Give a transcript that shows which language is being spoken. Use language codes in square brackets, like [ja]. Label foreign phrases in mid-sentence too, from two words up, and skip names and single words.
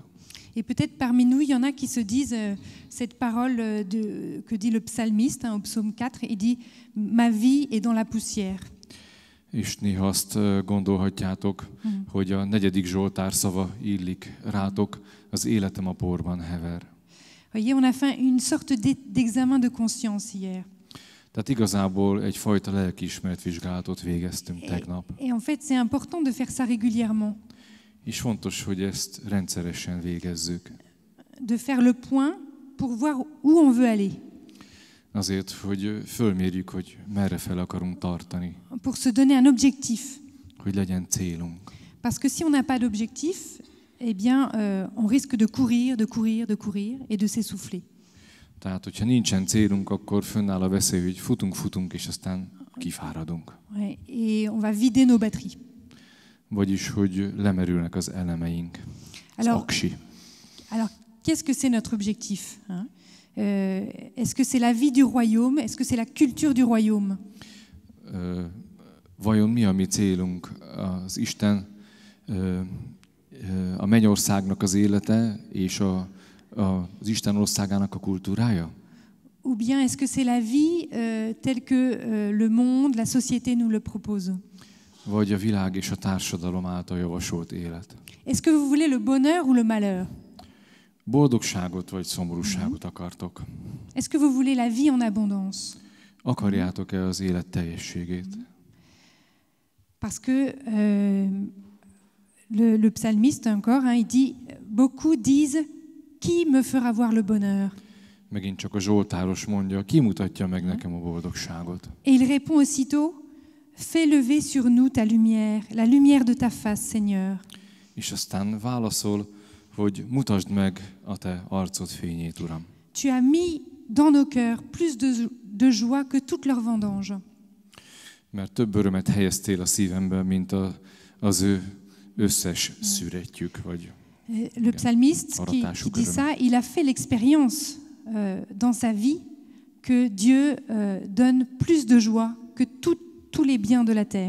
[fr] Et peut-être parmi nous, il y en a qui se disent cette parole que dit le psalmiste au psaume 4, il dit « Ma vie est dans la poussière ». [hu] És néha azt gondolhatjátok, hogy a 4. Zsoltár szava illik rátok, az életem a porban hever. [fr] Voyez, on a fait une sorte d'examen de conscience hier. [hu] Tehát igazából egyfajta lelkiismeret vizsgálatot végeztünk tegnap. [fr] Et en fait, c'est important de faire ça régulièrement. [hu] És fontos, hogy ezt rendszeresen végezzük. [fr] De faire le point pour voir où on veut aller. [hu] Azért, hogy fölmérjük, hogy merre fel akarunk tartani. [fr] Pour se donner un objectif. [hu] Hogy legyen célunk. [fr] Parce que si on n'a pas d'objectif, eh bien, on risque de courir et de s'essouffler. [hu] Tehát, hogyha nincsen célunk, akkor fönnáll a veszély, hogy futunk, és aztán kifáradunk. [fr] Ouais, et on va vider nos batteries. [hu] vagyis hogy lemerülnek az elemeink, az aksi. [fr] Alors, qu'est-ce que c'est notre objectif, hein? Est-ce que c'est la vie du royaume? Est-ce que c'est la culture du royaume? [hu] Vajon mi a mi célunk? Az Isten, a mennyországnak az élete és az Isten országának a kultúrája? [fr] Ou bien est-ce que c'est la vie telle que le monde, la société nous le propose? [hu] Vagy a világ és a társadalom által javasolt élet? [fr] Est-ce que vous voulez le bonheur ou le malheur? [hu] Boldogságot vagy szomorúságot akartok? [fr] Est-ce que vous voulez la vie en abondance? [hu] Akarjátok-e az élet teljességét? [fr] Parce que le psalmiste encore, hein, il dit, beaucoup disent, qui me fera voir le bonheur? [hu] Megint csak a Zsoltáros mondja, ki mutatja meg nekem a boldogságot? [fr] Et il répond aussitôt, fais lever sur nous ta lumière, la lumière de ta face, Seigneur. [hu] És aztán válaszol, hogy mutasd meg a te arcod fényét, Uram. [fr] Tu as mis dans nos cœurs plus de joie que toute leur vendange. [hu] Mert több örömet helyeztél a szívemben, mint az ő összes szüretjük, vagy [fr] le psalmiste qui dit ça, il a fait l'expérience dans sa vie que Dieu donne plus de joie que tous les biens de la terre.